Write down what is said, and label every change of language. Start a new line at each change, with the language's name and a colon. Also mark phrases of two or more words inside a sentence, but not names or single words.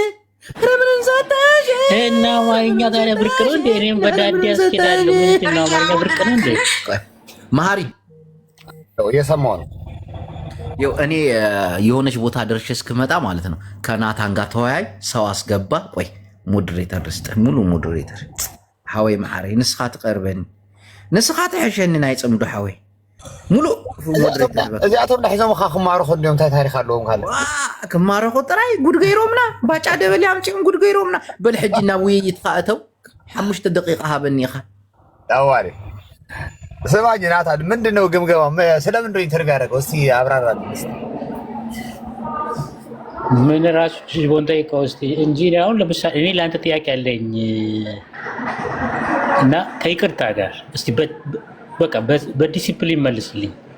Amharic: እና አማርኛ ታዲያ ብርቅ ነው እንዴ? እኔም በዳዴ ያስኬዳለሁ። ምንድን ነው አማርኛ ብርቅ ነው እንዴ? ማሪ እየሰማሁ ነው። እኔ የሆነች ቦታ ደርሼ እስክመጣ ማለት ነው ከናታን ጋር ተወያይ፣ ሰው አስገባ። ቆይ ሞዴሬተር ልስጥህ፣ ሙሉ ሞዴሬተር
Tigrinya: ሓወይ ማዕረይ ንስኻ ትቀርበኒ ንስኻ ትሕሸኒ ናይ ፅምዱ ሓወይ
Amharic: ሙሉ ሞዴሬተር
Tigrinya: እዚኣቶም ናሒዞም ካ ክማርኹ እንዲኦም እንታይ ታሪክ ኣለዎም ካለ ክማርኹ ጥራይ ጉድ ገይሮምና ባጫ ደበሌ ኣምጪኦም ጉድ ገይሮምና። በል ሕጂ ናብ ውይይት ካእተው 5 ደቂቃ ሃበኒ ኢኻ።
Amharic: ኣዋሪ ስማኝ ናታን፣ ምንድን ነው ግምገማ? ስለምንድን ነው ኢንተርቪው ያደረገው? እስቲ አብራራልኝ። ምን ራሱ ቦንታ ጠይቀው እስቲ እንጂ አሁን ለምሳሌ እኔ ለአንተ ጥያቄ አለኝ እና ከይቅርታ ጋር እስቲ በቃ በዲሲፕሊን መልስልኝ።